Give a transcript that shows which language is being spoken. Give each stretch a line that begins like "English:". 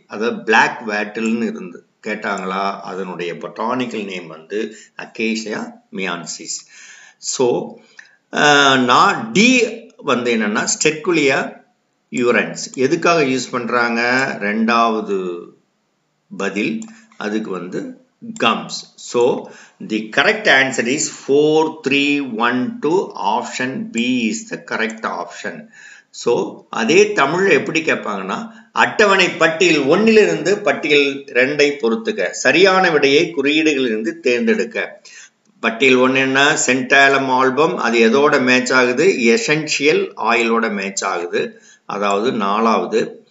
Tamil: அதாவது பிளாக் வேட்டில்னு இருந்து கேட்டாங்களா, அதனுடைய பொட்டானிக்கல் நேம் அக்கேசியா மியான்சிஸ். ஸோ நான் டி என்னன்னா ஸ்டெர்குலியா யூரன்ஸ். எதுக்காக யூஸ் பண்றாங்க? 2வது பதில் அதுக்கு gums.
English: So the correct answer is 4312. option B is the correct option.
Tamil: So அதே தமிழ்ல எப்படி கேட்பாங்கன்னா, அட்டவணை பட்டியல் 1லிருந்து பட்டியல் 2ஐ பொறுத்துக்க, சரியான விடையை குறியீடுகளிலிருந்து தேர்ந்தெடுக்க. பட்டியல் 1 என்ன? சென்டாலம் ஆல்பம். அது எதோட மேட்ச் ஆகுது? எசென்ஷியல் ஆயிலோட மேட்ச் ஆகுது, அதாவது 4வது.